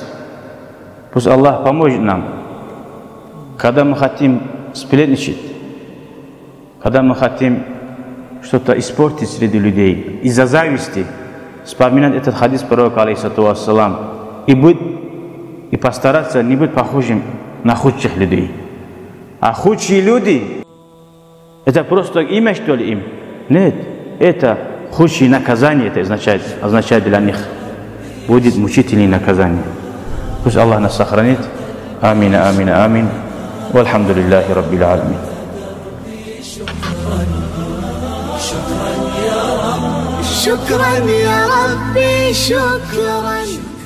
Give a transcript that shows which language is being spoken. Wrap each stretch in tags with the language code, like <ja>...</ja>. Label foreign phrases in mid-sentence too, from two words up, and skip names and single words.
<ru>Пусть Аллах поможет нам, когда мы хотим сплетничать, когда мы хотим что-то испортить среди людей, из-за зависти, вспоминать этот хадис пророка,</ru> <ar>عليه الصلاة والسلام,</ar> <ru>и постараться не быть похожим на худших людей. А худшие люди, это просто имя, что ли, им? Нет, это худшие наказания, это означает для них. Будет мучительное наказание. Пусть Аллах нас сохранит.</ru> <ar>آمين آمين آمين. والحمد لله رب العالمين. شكرا يا ربي شكرا.</ar>